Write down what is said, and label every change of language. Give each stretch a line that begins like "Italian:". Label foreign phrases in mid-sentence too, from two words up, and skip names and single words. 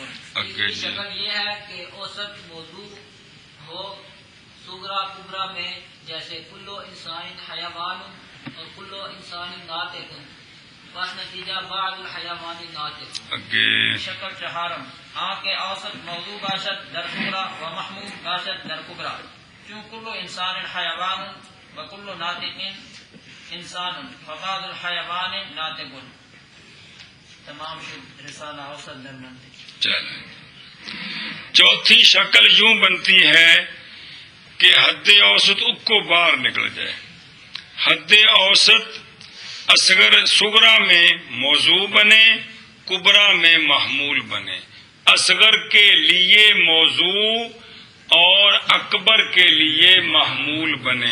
Urdu: تیسری شکل یہ ہے کہ اوسط موضوع ہو صغرا کبرا میں، جیسے
Arabic: کلو انسان حیوان
Urdu: اور
Arabic: کلو انسان ناطق،
Urdu: پس نتیجہ
Arabic: بعض الحیوان ناطق.
Persian: شکل چہارم آنکھ اوسط موضوع باشد در صغرا و محمول باشد در کبرا، چون
Arabic: کلو انسان حیوان
Persian: و
Arabic: کلو ناطق انسان فبعض الحیوان ناطق.
Persian: تمام شد رسالہ اوسط در منطق.
Urdu: چلو چوتھی شکل یوں بنتی ہے کہ حد اوسط کو باہر نکل جائے. حد اوسط اصغر صغرا میں موضوع بنے، کبرا میں محمول بنے. اصغر کے لیے موضوع اور اکبر کے لیے محمول بنے.